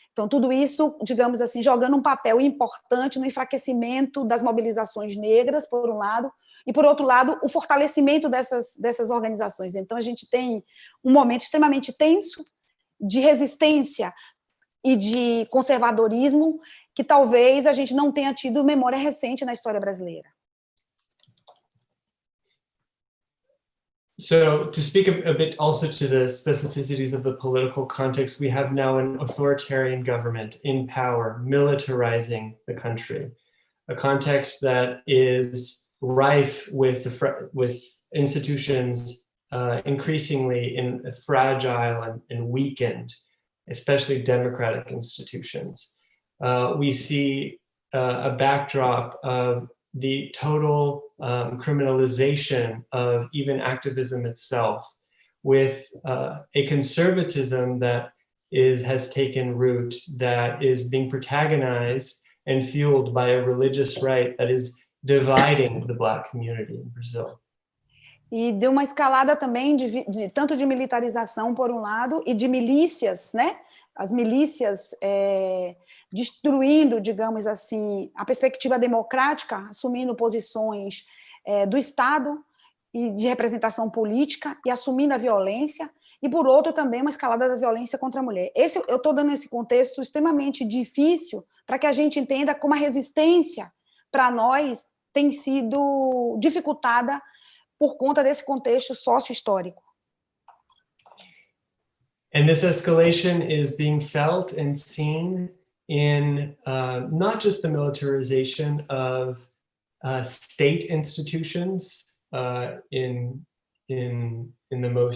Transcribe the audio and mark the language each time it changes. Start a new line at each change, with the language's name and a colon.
Portuguese: Então, tudo isso, digamos assim, jogando um papel importante no enfraquecimento das mobilizações negras, por um lado, e, por outro lado, o fortalecimento dessas organizações. Então, a gente tem um momento extremamente tenso de resistência e de conservadorismo que talvez a gente não tenha tido memória recente na história brasileira.
English: So to speak a bit also to the specificities of the political context, we have now an authoritarian government in power, militarizing the country, a context that is rife with institutions increasingly fragile and weakened, especially democratic institutions. We see a backdrop of the total criminalization of even activism itself, with a conservatism that has taken root, that is being protagonized and fueled by a religious right that is dividing the Black community in Brazil.
Portuguese: E de uma escalada também tanto de militarização, por um lado, e de milícias, né? As milícias destruindo, digamos assim, a perspectiva democrática, assumindo posições do Estado e de representação política e assumindo a violência, e, por outro, também uma escalada da violência contra a mulher. Eu estou dando esse contexto extremamente difícil para que a gente entenda como a resistência, para nós, tem sido dificultada por conta desse contexto sócio-histórico.
English: And this escalation is being felt and seen in not just the militarization of state institutions in the